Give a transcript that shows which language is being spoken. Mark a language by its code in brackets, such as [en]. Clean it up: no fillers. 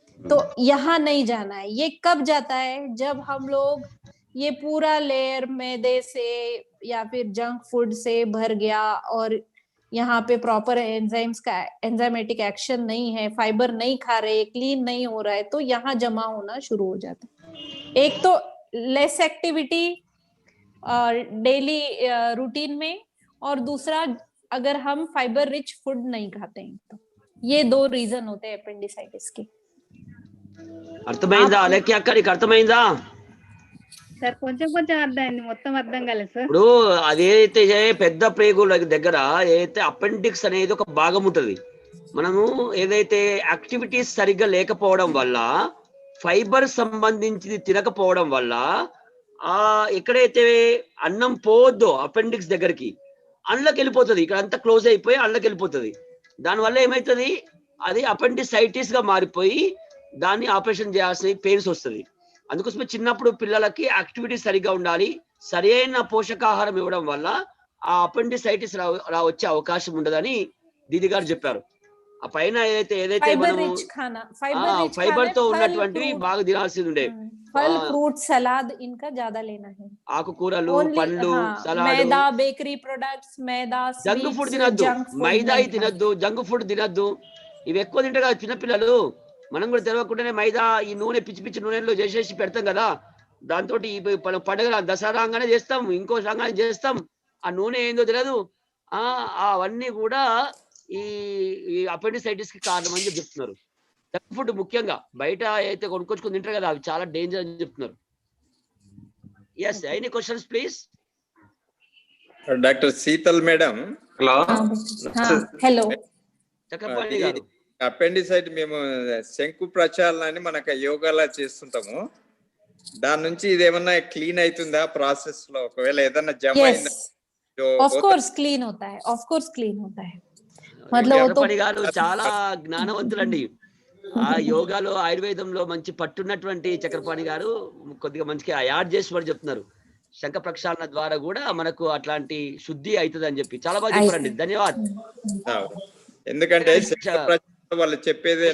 [hi] तो यहाँ नहीं जाना है। ये कब जाता है? जब हम लोग ये पूरा लेयर मैदे से या फिर जंक फूड से भर गया और यहाँ पे प्रॉपर एंजाइम्स का एंजाइमेटिक एक्शन नहीं है, फाइबर नहीं खा रहे, क्लीन नहीं हो रहा है, तो यहाँ जमा होना शुरू हो जाता है। एक तो लेस एक्टिविटी डेली रूटीन में, और दूसरा अगर हम फाइबर रिच फूड नहीं खाते हैं। तो ये 2 रीजन होते हैं अपेंडिसाइटिस के। [te] అర్థమైందా? అలేఖ్య అక్కడికి అర్థమైందా? సార్ కొంచెం అర్థమైంది, మొత్తం అర్థం కాలేదు సార్। ఇప్పుడు అదేదైతే పెద్ద ప్రేగుల దగ్గర ఏదైతే అపెండిక్స్ అనేది ఒక భాగం ఉంటది, మనము ఏదైతే యాక్టివిటీస్ సరిగ్గా లేకపోవడం వల్ల, ఫైబర్ సంబంధించింది తినకపోవడం వల్ల ఎక్కడైతే అన్నం పోవద్దో అపెండిక్స్ దగ్గరికి, అందులోకి వెళ్ళిపోతుంది, ఇక్కడ అంతా క్లోజ్ అయిపోయి అందులోకి వెళ్ళిపోతుంది। దానివల్ల ఏమవుతుంది, అది అపెండిసైటిస్ గా మారిపోయి దాన్ని ఆపరేషన్ చేయాల్సిన పెయిన్స్ వస్తుంది। అందుకోసమే చిన్నప్పుడు పిల్లలకి యాక్టివిటీ సరిగ్గా ఉండాలి, సరైన పోషకాహారం ఇవ్వడం వల్ల ఆ అపెండిసైటిస్ వచ్చే అవకాశం ఉండదని దీది గారు చెప్పారు। ఆ పైన ఏదైతే మనము ఫైబర్ తో ఉన్నటువంటివి బాగా తినాల్సి ఉండే, [hi] फल फ्रूट सलाद इनका ज्यादा लेना है, [te] ఆకుకూరలు, పండ్లు, సలాడ్, [hi] मैदा, बेकरी प्रोडक्ट्स, मैदा, [te] జంక్ ఫుడ్ తినద్దు, మైదా తినద్దు, జంక్ ఫుడ్ తినద్దు। ఇవి ఎక్కువ తింటారు కదా చిన్నపిల్లలు, మనం కూడా తెలియకుండానే మైదా ఈ నూనె పిచ్చి పిచ్చి నూనెలో చేసేసి పెడతాం కదా, దాంతో పండుగ దసరా రాగానే చేస్తాం, ఇంకో రాగానే చేస్తాం, ఆ నూనె ఏందో తెలియదు। అవన్నీ కూడా ఈ అపెండిసైటిస్ కి కారణం అని చెప్తున్నారు. జంక్ ఫుడ్ ముఖ్యంగా బయట అయితే కొనుక్కొచ్చుకుని తింటారు కదా, అవి చాలా డేంజర్ అని చెప్తున్నారు. Yes, any questions please? Doctor Sheetal madam. Hello. Hello Chakrapani గారు. అపెండిసైట్ మేము శంకు ప్రచారాలని మనకు యోగాలా చేస్తుంటాము, దాని నుంచి ఇదేమన్నా క్లీన్ అవుతుందా ప్రాసెస్ లో? ఒకవేళ ఏదన్నా జమ అయిందా? [hi] ऑफ कोर्स क्लीन होता है, ऑफ कोर्स क्लीन होता है. [te] చక్రపాణి గారు చాలా జ్ఞానవంతులండి. ఆ యోగాలో ఆయుర్వేదంలో మంచి పట్టున్నటువంటి చక్రపాణి గారు కొద్దిగా మంచిగా యాడ్ చేసి వాడు చెప్తున్నారు. శంఖ ప్రక్షాళన ద్వారా కూడా మనకు అట్లాంటి శుద్ధి అవుతుంది అని చెప్పి చాలా బాగా చెప్పారండి. ధన్యవాదాలు. ఎందుకంటే వాళ్ళు చెప్పేది